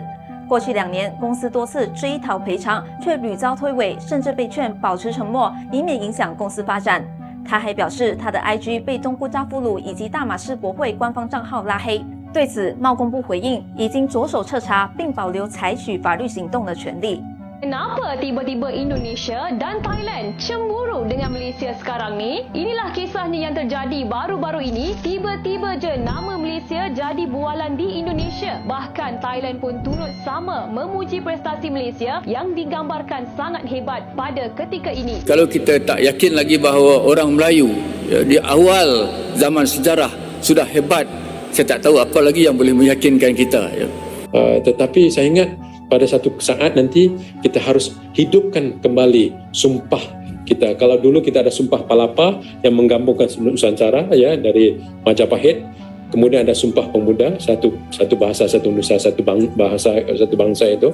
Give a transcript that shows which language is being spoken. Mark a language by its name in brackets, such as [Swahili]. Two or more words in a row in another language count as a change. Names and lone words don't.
[Chinese] 过去2年，公司多次追讨赔偿，却屡遭推诿，甚至被劝保持沉默，以免影响公司发展。他还表示，他的 IG 被东姑扎夫鲁以及大马世博会官方账号拉黑。对此，贸工部回应，已经着手彻查，并保留采取法律行动的权利。 [Malay] Kenapa tiba-tiba Indonesia dan Thailand cemburu dengan Malaysia sekarang ni? Inilah kisahnya yang terjadi baru-baru ini. Tiba-tiba je nama Malaysia jadi bualan di Indonesia. Bahkan Thailand pun turut sama memuji prestasi Malaysia yang digambarkan sangat hebat pada ketika ini. Kalau kita tak yakin lagi bahawa orang Melayu di awal zaman sejarah sudah hebat, saya tak tahu apa lagi yang boleh meyakinkan kita. [Indonesian] Tetapi saya ingat pada satu saat nanti kita harus hidupkan kembali sumpah kita. Kalau dulu kita ada sumpah Palapa yang menggabungkan Nusantara ya dari Majapahit, kemudian ada sumpah pemuda, satu bahasa, satu nusa, satu bangsa itu.